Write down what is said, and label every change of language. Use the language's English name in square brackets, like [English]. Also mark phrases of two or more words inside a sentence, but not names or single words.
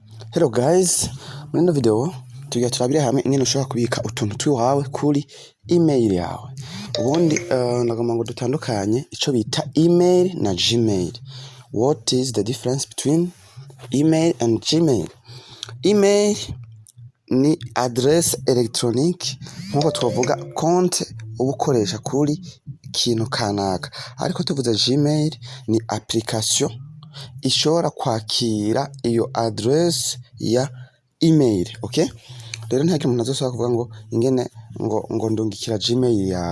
[English] Hello guys, [Rundi] muri ino video tugiye turabira hamwe ingene ushobora kubika utuntu twiwawe kuri email yawe. Ubundi nagomba ngo dutandukanye ico bita email na Gmail. [English] What is the difference between email and Gmail? [Rundi] Email ni [French] address electronique [Rundi] nkuko twavuga konte ubukoresha kuri ikintu kanaka, ariko tuvuze Gmail ni application ishobora kwakira iyo address ya email. Okay, rero nta kintu umuntu azosaba kuvuga ngo ingene ngo ndungikira Gmail yawe.